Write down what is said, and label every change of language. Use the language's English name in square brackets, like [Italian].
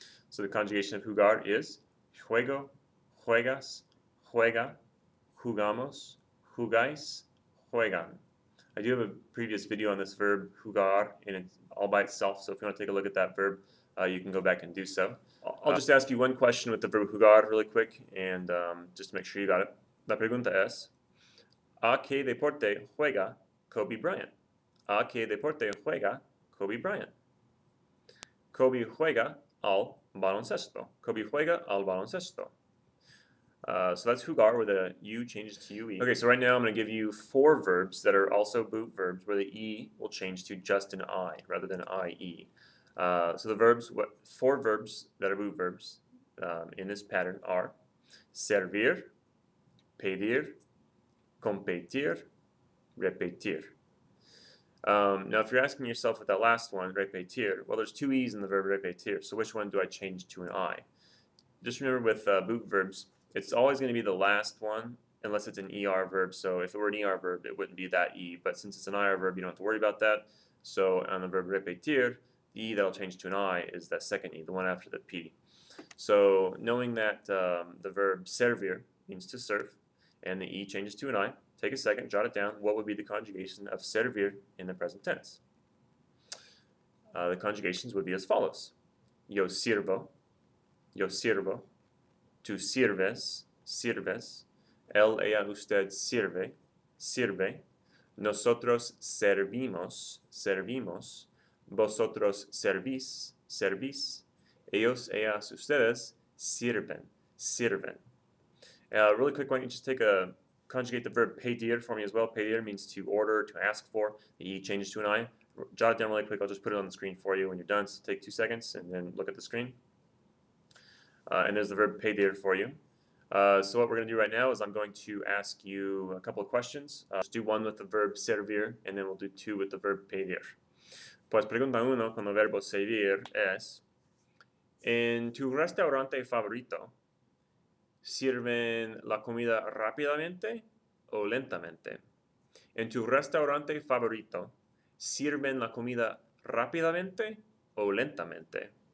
[English] So the conjugation of jugar is [Spanish] juego, juegas, juega, jugamos, jugáis, juegan. [English] I do have a previous video on this verb jugar and it's all by itself, so if you want to take a look at that verb, you can go back and do so. I'll just ask you one question with the verb jugar really quick, and just to make sure you got it. [Spanish] La pregunta es: ¿a qué deporte juega Kobe Bryant? ¿A qué deporte juega Kobe Bryant? Kobe juega al baloncesto. Kobe juega al baloncesto. [English] So that's jugar, where the U changes to UE. Okay, so right now I'm going to give you 4 verbs that are also boot verbs, where the E will change to just an I rather than IE. So the verbs, 4 verbs that are boot verbs in this pattern are servir, pedir, competir, repetir. Now if you're asking yourself with that last one, repetir, well, there's 2 E's in the verb repetir, so which one do I change to an I? Just remember with boot verbs, it's always going to be the last one unless it's an ER verb. So if it were an ER verb, it wouldn't be that E, but since it's an IR verb, you don't have to worry about that. So on the verb repetir, the E that'll change to an I is that second E, the one after the P. So knowing that the verb servir means to serve, and the E changes to an I, take a second, jot it down. What would be the conjugation of servir in the present tense? the conjugations would be as follows. [Spanish] Yo sirvo, tú sirves, sirves, él, ella, usted sirve, sirve, nosotros servimos, servimos, vosotros servís, servís, ellos, ellas, ustedes sirven, sirven. [English] Really quick, why don't you just conjugate the verb pedir for me as well. Pedir means to order, to ask for. The E changes to an I. Jot it down really quick. I'll just put it on the screen for you when you're done. So take 2 seconds and then look at the screen. And there's the verb pedir for you. So what we're going to do right now is I'm going to ask you a couple of questions. Just do one with the verb servir, and then we'll do 2 with the verb pedir. [Spanish] Pues pregunta 1 con el verbo servir es: ¿en tu restaurante favorito sirven la comida rápidamente o lentamente? ¿En tu restaurante favorito sirven la comida rápidamente o lentamente?